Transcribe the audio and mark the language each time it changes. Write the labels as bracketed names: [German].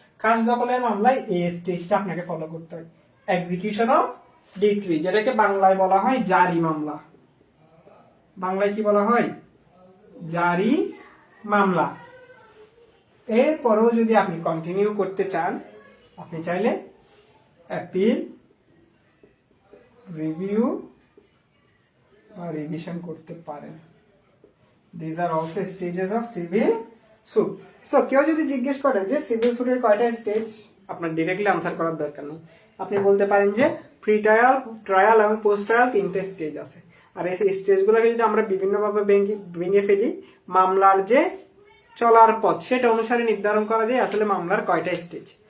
[Bangla] খাস দখলের মামলায় এই স্টেজটা আপনাকে ফলো করতে হয়, এক্সিকিউশন অফ ডিক্রি, যেটাকে বাংলায় বলা হয় জারি মামলা। বাংলায় কি বলা হয়? জারি মামলা। এরপরেও যদি আপনি কন্টিনিউ করতে চান, আপনি চাইলে অ্যাপিল, রিভিউ বা রিভিশন করতে পারেন। [English] These are also stages of civil suit. [Bangla] So কেউ যদি জিজ্ঞেস করেন যে সিভিল সুটের কয়টা স্টেজ, আপনার ডিরেক্টলি আনসার করার দরকার নেই, আপনি বলতে পারেন যে প্রি ট্রায়াল, ট্রায়াল এবং পোস্ট ট্রায়াল 3টে স্টেজ আছে। আর এই স্টেজগুলোকে যদি আমরা বিভিন্নভাবে ভেঙে ফেলি, মামলার যে চলার পথ সেটা অনুসারে নির্ধারণ করা যায় আসলে মামলার কয়টা স্টেজ।